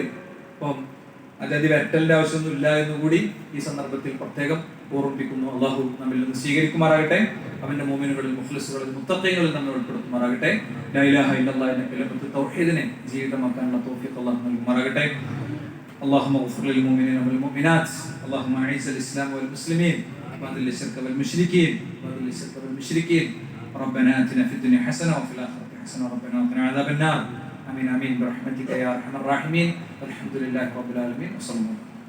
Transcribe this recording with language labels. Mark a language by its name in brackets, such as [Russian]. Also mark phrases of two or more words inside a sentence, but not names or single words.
[Malayalam] അപ്പം അതായത് വെട്ടലിന്റെ ആവശ്യമൊന്നും ഇല്ല എന്നുകൂടി ഈ സന്ദർഭത്തിൽ പ്രത്യേകം ഓർമ്മിപ്പിക്കുന്നു. അള്ളാഹു നമ്മിൽ നിന്ന് സ്വീകരിക്കുമാറാകട്ടെ. അവന്റെ മോമിനുകളിൽ മുഖ്ലിസുകളിൽ മുത്തഖീങ്ങളിൽ നമ്മെ ഉൾപ്പെടുത്തുമാറാകട്ടെ. [Arabic] لا إله إلا الله [Malayalam] എന്ന കലിമത്ത് തൗഹീദിനെ ജീവിതമാക്കാനുള്ള തൗഫീഖ് അല്ലാഹു നൽകുമാറാകട്ടെ. [Arabic] اللهم اغفر للمؤمنين والمؤمنات، اللهم اعز الاسلام والمسلمين واذل الشرك والمشركين ربنا آتنا في الدنيا حسنة وفي الآخرة حسنة ربنا وقنا عذاب النار. آمين آمين برحمتك يا أرحم الراحمين. والحمد لله رب العالمين وصلى الله عليه وسلم.